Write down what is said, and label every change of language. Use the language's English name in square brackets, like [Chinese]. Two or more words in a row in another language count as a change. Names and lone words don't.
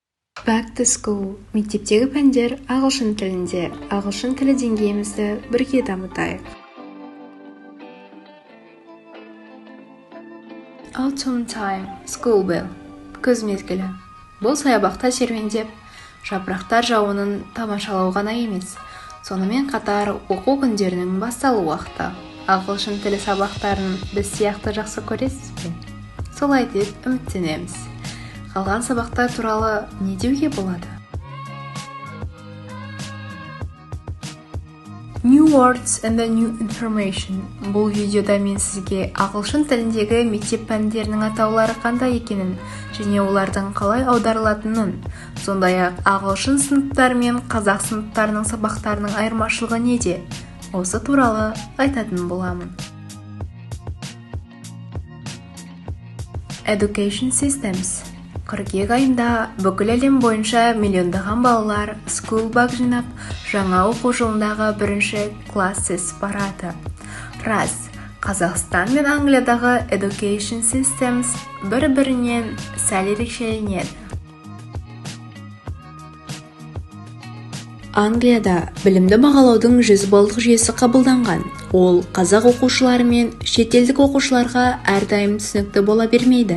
[English] Back to school. [Kazakh] Мектептегі пәндер ағылшын тілінде. Ағылшын тілі деңгейімізді бірге дамытайық. [English] Autumn time. School bell. [Kazakh] Күз мезгілі. Бұл саябақта серуендеп, жапырақтар жауынын тамашалау ғана емес, сонымен қатар оқу күндерінің басталу уақыты. Ағылшын тілі сабақтарын біз сияқты жақсы көресіз бе? Солай деп үміттенеміз. Қалған сабақтар туралы не деуге болады? [English] New words and the new information. [Kazakh] Бұл видеода мен сізге ағылшын тіліндегі мектеп пәндерінің атаулары қандай екенін және олардың қалай аударылатынын, сондай-ақ ағылшын сыныптары мен қазақ сыныптарының сабақтарының айырмашылығы неде? Осы туралы айтатын боламын. [English] Education systems. [Kazakh] Қыркүйек айында бүкіл әлем бойынша миллиондаған балалар [English] school bag [Kazakh] жинап, жаңа оқу жылындағы бірінші классес барады. Рас, Қазақстан мен Англиядағы [English] education systems [Kazakh] бір-бірінен сәл ерекшеленеді. Англияда білімді бағалаудың 100 баллдық жүйесі қабылданған. Ол қазақ оқушылары мен шетелдік оқушыларға әрдайым түсінікті бола бермейді.